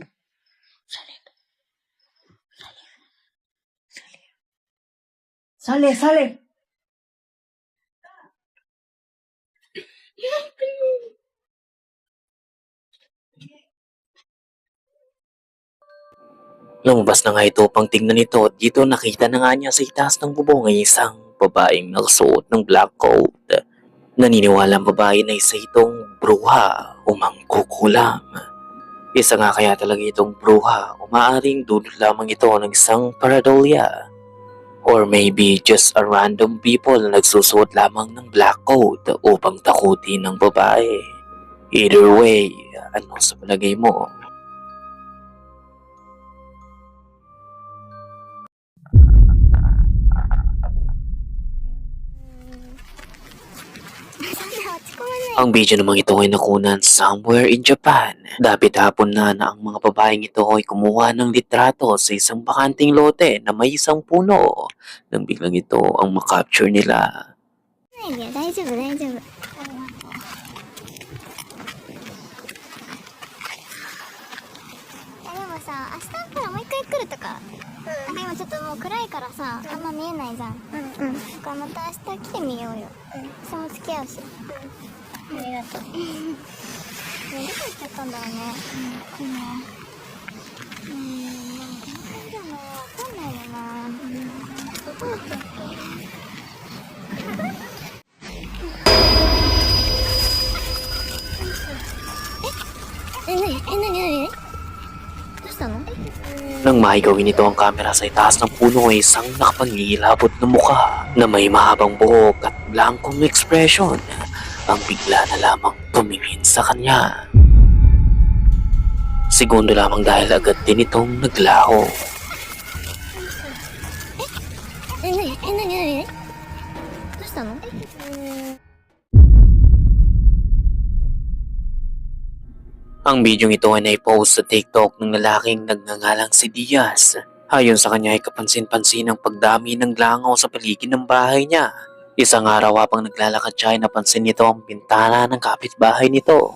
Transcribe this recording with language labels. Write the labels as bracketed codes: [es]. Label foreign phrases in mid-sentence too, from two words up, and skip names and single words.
[es] Salimos. Sale, sale. [tl] Lumabas na nga ito upang tingnan ito at dito nakita na nga niya sa itaas ng bubong ay isang babaeng nakasuot ng [en] black coat. [tl] Naniniwala ang babae na isa itong bruha o mangkukulam. Isa nga kaya talaga itong bruha o maaaring dulot lamang ito ng isang paradolya. [en] Or maybe just a random people [tl] na nagsusuot lamang ng [en] black coat [tl] upang takutin ng babae. [en] Either way, [tl] ano sa palagay mo? Ang video namang ito ay nakunan [en] somewhere in Japan. [tl] Dapit hapon na ang mga babaeng ito ay kumuha ng litrato sa isang bakanting lote na may isang puno. Nang biglang ito ang makapture nila. [ja] 大丈夫大丈夫。でもさ、明日からもう一回来るとか。でもちょっともう暗いからさ、あんま見えないじゃん。だからまた明日来てみようよ。それも付き合うし。ありがとう。どこ行っちゃったんだろうね。でもこの感じはわかんないよな。どこ行っちゃった？何どうしたの？ [tl] Nang mahigawin nito ang kamera sa itaas ng puno ay isang nakapangilabot na mukha na may mahabang buhok at blankong ekspresyon ang bigla na lamang tumingin sa kanya. Segundo lamang dahil agad din itong naglaho. [ja] 何どうしたの？ [tl] Ang bidyong ito ay naipost sa TikTok ng lalaking nagngangalang si Diaz. Ayon sa kanya ay kapansin-pansin ang pagdami ng langaw sa paligid ng bahay niya. Isang araw habang naglalakad siya ay napansin nito ang bintana ng kapitbahay nito.